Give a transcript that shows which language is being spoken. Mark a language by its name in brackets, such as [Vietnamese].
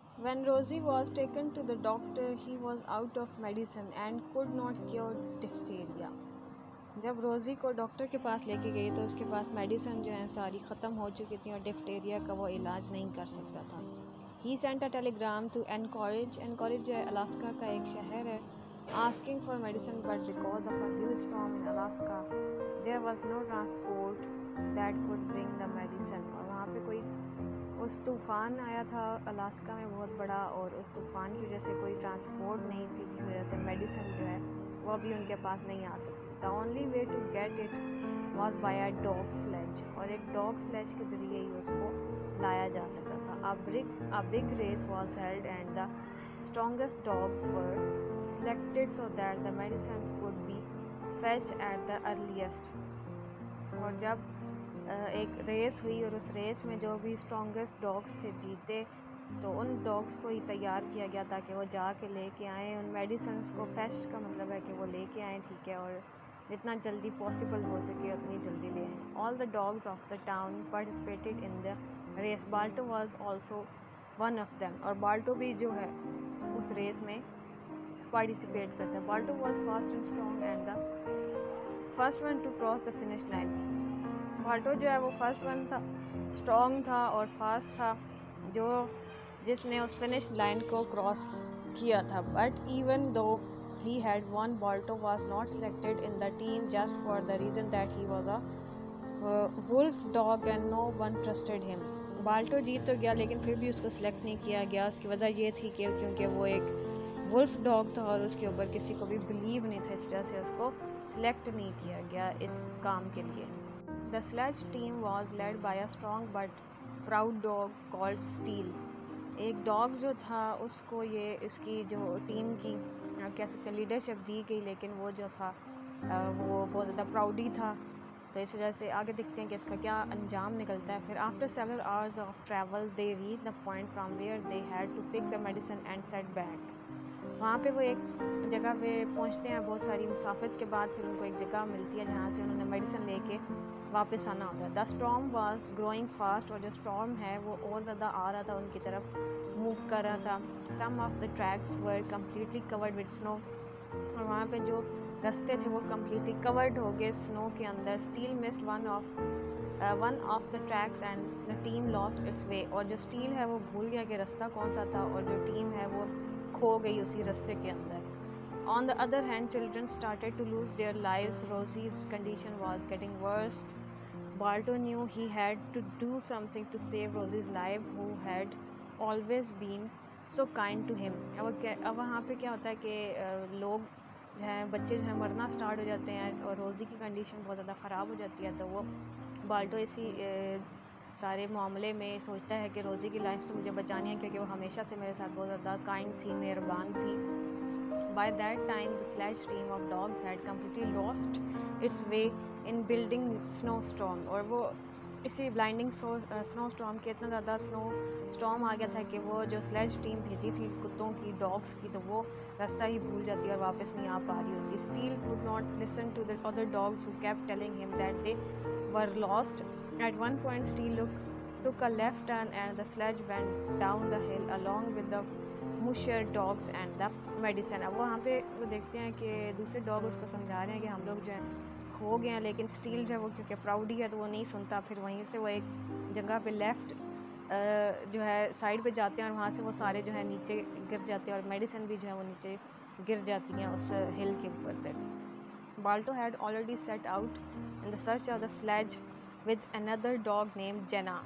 [English] When Rosie was taken to the doctor, he was out of medicine and could not cure diphtheria. [Urdu] جب روزی کو doctor کے پاس لے کے گئی تو اس کے پاس میڈیسن جو ہیں ساری ختم ہو چکی تھیں اور ڈفٹیریا کا وہ علاج نہیں کر سکتا تھا. [English] he sent a telegram to Anchorage [Urdu] جو ہے الاسکا کا ایک شہر ہے, [English] asking for medicine, but because of a huge storm in Alaska there was no transport that could bring the medicine. [Urdu] اور وہاں پہ کوئی اس طوفان آیا تھا الاسکا میں بہت بڑا, اور اس طوفان کی وجہ سے کوئی ٹرانسپورٹ نہیں تھی جس وجہ سے میڈیسن جو ہے وہ بھی ان کے پاس نہیں آ سکتی. [English] The only way to get it was by a dog sledge, [Urdu] اور ایک ڈاگ سلیج کے ذریعے ہی اس کو لایا جا سکتا تھا. [English] A big race was held and the strongest dogs were selected so that the medicines could be fetched at the earliest. [Urdu] اور جب ایک ریس ہوئی اور اس ریس میں جو بھی اسٹرانگسٹ ڈاگس تھے جیتے, تو ان ڈاگس کو ہی تیار کیا گیا تاکہ وہ جا کے لے کے آئیں ان میڈیسنس کو. فیچ کا مطلب ہے کہ وہ لے کے آئیں, ٹھیک ہے, اور جتنا جلدی پاسبل ہو سکے اتنی جلدی لے آئیں. [English] All the dogs of the town participated in the race. Balto was also one of them, [Urdu] اور بالٹو بھی جو ہے اس ریس میں پارٹیسپیٹ کرتا ہے. [English] Balto was fast and strong and the first one to cross the finish line. [Urdu] بالٹو جو ہے وہ فرسٹ ون تھا, اسٹرانگ تھا اور فاسٹ تھا, جس نے اس فنش لائن کو کراس کیا تھا. [English] But even though he had won, Balto was not selected in the team just for the reason that he was a wolf dog and no one trusted him. [Urdu] بالٹو جیت تو گیا لیکن پھر بھی اس کو سلیکٹ نہیں کیا گیا. اس کی وجہ یہ تھی کہ کیونکہ وہ ایک ولف ڈاگ تھا اور اس کے اوپر کسی کو بھی بلیو نہیں تھا, اس وجہ سے اس کو سلیکٹ نہیں کیا گیا اس کام کے لیے. [English] The sledge team was led by a strong but proud dog called Steel. [Urdu] ایک ڈاگ جو تھا اس کو یہ اس کی جو ٹیم کی کہہ سکتے ہیں لیڈرشپ دی گئی, لیکن وہ جو تھا وہ بہت زیادہ پراؤڈی تھا. تو اس وجہ سے آگے دیکھتے ہیں کہ اس کا کیا انجام نکلتا ہے. [English] پھر after several hours of travel they reached the point from where they had to pick the medicine and set back. [Urdu] وہاں پہ وہ ایک جگہ پہ پہنچتے ہیں بہت ساری مسافت کے بعد. پھر ان کو ایک جگہ ملتی ہے جہاں سے انہوں نے میڈیسن لے کے واپس آنا ہوتا ہے. [English] the storm was growing fast, [Urdu] اور جو اسٹارم ہے وہ اور زیادہ آ رہا تھا, ان کی طرف موو کر رہا تھا. [English] some of the tracks were completely covered with snow, [Urdu] اور وہاں پہ جو رستے تھے وہ کمپلیٹلی کورڈ ہو گئے سنو کے اندر. [English] still missed one of the tracks and the team lost its way, [Urdu] اور جو اسٹیل ہے وہ بھول گیا کہ رستہ کون سا تھا, اور جو ٹیم ہے وہ کھو گئی اسی رستے کے اندر. [English] On the other hand, children started to lose their lives. Rosie's condition was getting worse. Balto knew he had to do something to save Rosie's life, who had always been so kind to him. [Urdu] اب وہاں پہ کیا ہوتا ہے کہ لوگ جو ہیں بچے جو ہیں مرنا سٹارٹ ہو جاتے ہیں, اور روزی کی کنڈیشن بہت زیادہ خراب ہو جاتی ہے. تو وہ بالٹو اسی سارے معاملے میں سوچتا ہے کہ روزی کی لائف تو مجھے بچانی ہے, کیونکہ وہ ہمیشہ سے میرے ساتھ بہت زیادہ کائنڈ تھی, مہربان تھی. [English] By that time, the sledge team of dogs had completely lost its way in building snowstorm. [Urdu] اور وہ اسی بلائنڈنگ سنو اسٹارم کے اتنا زیادہ سنو اسٹارم آ گیا تھا کہ وہ جو سلیج ٹیم بھیجی تھی کتوں کی, ڈاگس کی, تو وہ راستہ ہی بھول جاتی اور واپس نہیں آ پا رہی ہوتی. [English] Steel could not listen to the other dogs who kept telling him that they were lost. At one point, Steel took a left turn and the sledge went down the hill along with the musher dogs and the medicine. [Urdu] اب وہاں پہ وہ دیکھتے ہیں کہ دوسرے dog اس کو سمجھا رہے ہیں کہ ہم لوگ جو ہیں کھو گئے ہیں, لیکن اسٹیل جو ہے وہ کیونکہ پراؤڈی ہے تو وہ نہیں سنتا. پھر وہیں سے وہ ایک جگہ پہ لیفٹ جو ہے سائڈ پہ جاتے ہیں, اور وہاں سے وہ سارے جو ہے نیچے گر جاتے ہیں, اور میڈیسن بھی جو ہے وہ نیچے گر جاتی ہیں اس ہل کے اوپر سے. [English] Balto had already set out in the search of the sledge with another dog named Jenna.